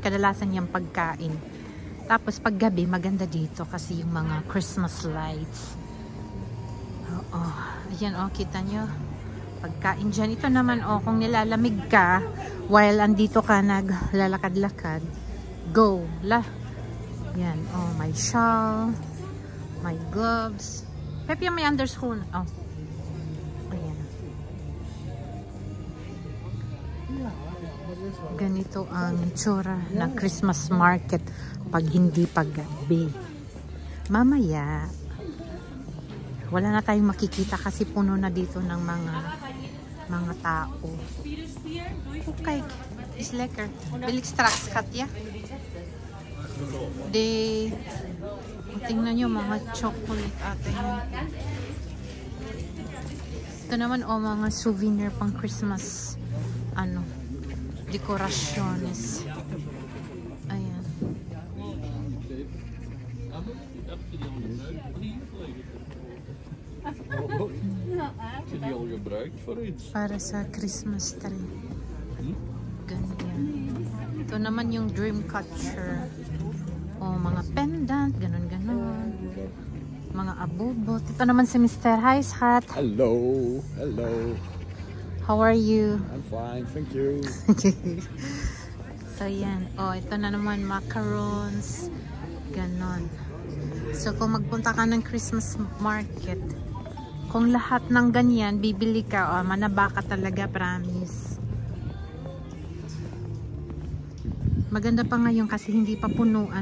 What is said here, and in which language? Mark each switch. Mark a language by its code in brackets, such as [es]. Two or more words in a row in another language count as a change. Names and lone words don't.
[tl] Kadalasan yung pagkain. Tapos paggabi, maganda dito kasi yung mga [en] Christmas lights. [tl] Oo. Ayan, oh, kita nyo. Pagkain dyan. Ito naman, oh, kung nilalamig ka, while andito ka naglalakad-lakad, go. Yan, [en] oh, my shawl, my gloves. [tl] Pepe, may underscore. Oh. Ayan. Ganito ang tsura ng [en] Christmas market [tl] pag hindi paggabi. Mamaya, wala na tayong makikita kasi puno na dito ng mga tao. [nl] Okay, is lekker. Wil ik straks, Katja? [tl] Tingnan nyo, mga chocolate ata yun. Ito naman, oh, mga souvenir pang Christmas, ano, dekorasyones. Ayan. Para sa [en] Christmas tree. [tl] Ganyan. Ito naman yung [en] dream catcher. [tl] O, mga pendant, ganun-ganun. Mga abubot. Ito naman si Mr. [nl] Hi, Schat. [en] Hello. Hello. How are you? I'm fine, thank you. So, [tl] yan. O, ito na naman, macarons. Ganon. So, kung magpunta ka ng [en] Christmas market, [tl] kung lahat ng ganyan, bibili ka, o, manaba ka talaga, promise. Maganda pa ngayon kasi hindi pa punuan.